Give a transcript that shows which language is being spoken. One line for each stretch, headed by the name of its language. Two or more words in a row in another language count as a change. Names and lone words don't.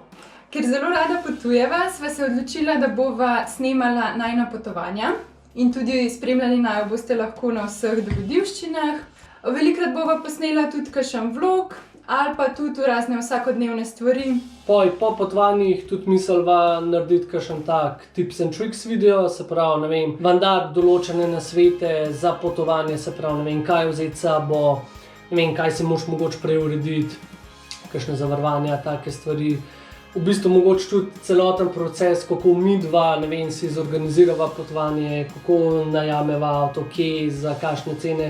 Slovenian: Ker zelo rada potujeva, sva se odločila, da bova snemala najina potovanja in tudi spremljali naju boste lahko na vseh dogodivščinah. Velikokrat bova posnela tudi kakšen vlog ali pa tudi razne vsakodnevne stvari. Po potovanjih tudi misliva narediti kakšen tak
English: tips and tricks video,
Slovenian: se pravi, ne vem, vam dati določene nasvete za potovanje, se pravi, ne vem, kaj vzeti s sabo, ne vem, kaj si moraš mogoče prej urediti, kakšne zavarovanja, take stvari. V bistvu mogoče tudi celoten proces, kako midva, ne vem, si zorganizirava potovanje, kako najameva avto, kje, za kakšne cene.